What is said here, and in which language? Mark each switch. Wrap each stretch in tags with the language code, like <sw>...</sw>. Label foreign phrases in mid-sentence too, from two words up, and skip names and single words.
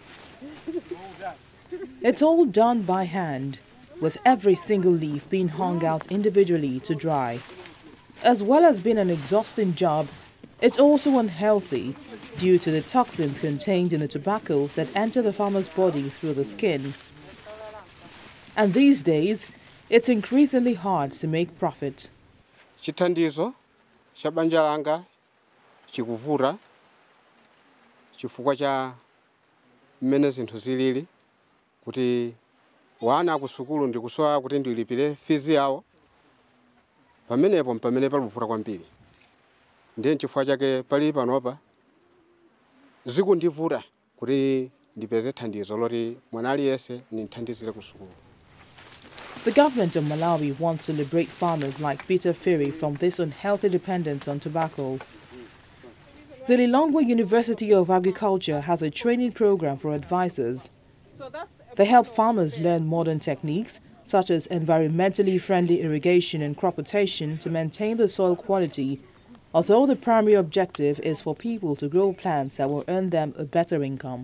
<en>It's all done by hand, with every single leaf being hung out individually to dry. As well as being an exhausting job, it's also unhealthy due to the toxins contained in the tobacco that enter the farmer's body through the skin. And these days, it's increasingly hard to make profit.</en> <ny>Chithandizo cha banja langa chikuvura chifukwa cha mmene zinthu zilili kuti wana kusukulu ndikusowa kuti ndilipire fizi yawo pamenepo palivura kwambiri ndiye chifukwa chake pali panopa zikundivura kuti ndipeze thandizo loti mwana aliyese nithandizire kusukulu.</ny> <en>The government of Malawi wants to liberate farmers like Peter Phiri from this unhealthy dependence on tobacco. The Lilongwe University of Agriculture has a training program for advisors. They help farmers learn modern techniques such as environmentally friendly irrigation and crop rotation to maintain the soil quality, although the primary objective is for people to grow plants that will earn them a better income.</en>